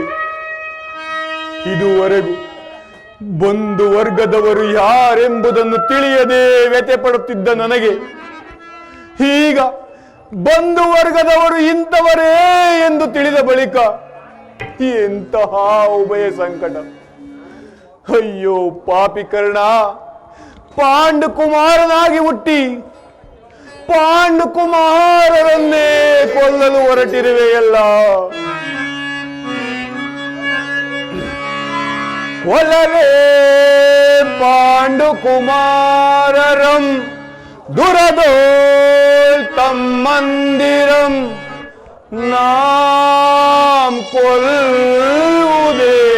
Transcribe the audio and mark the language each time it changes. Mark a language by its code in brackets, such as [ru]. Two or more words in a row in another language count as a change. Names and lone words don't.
[kn] ಇದುವರೆಗೂ ಬಂಧು ವರ್ಗದವರು ಯಾರೆಂಬುದನ್ನು ತಿಳಿಯದೆ ವ್ಯಥೆ ಪಡುತ್ತಿದ್ದ ನನಗೆ ಈಗ ಬಂಧು ವರ್ಗದವರು ಇಂಥವರೇ ಎಂದು ತಿಳಿದ ಬಳಿಕ ಎಂತಹ ಉಭಯ ಸಂಕಟ. ಅಯ್ಯೋ ಪಾಪಿ ಕರ್ಣ, ಪಾಂಡುಕುಮಾರನಾಗಿ ಹುಟ್ಟಿ ಪಾಂಡುಕುಮಾರರನ್ನೇ ಕೊಲ್ಲಲು ಹೊರಟಿರುವೆಯಲ್ಲ. ಕೊಲ್ಲಲೇ ಪಾಂಡುಕುಮಾರರಂ ದುರದೋಳ್ ತಮ್ಮಂದಿರಂ ನಾಂ ಕೊಲ್ಲುವುದೇ.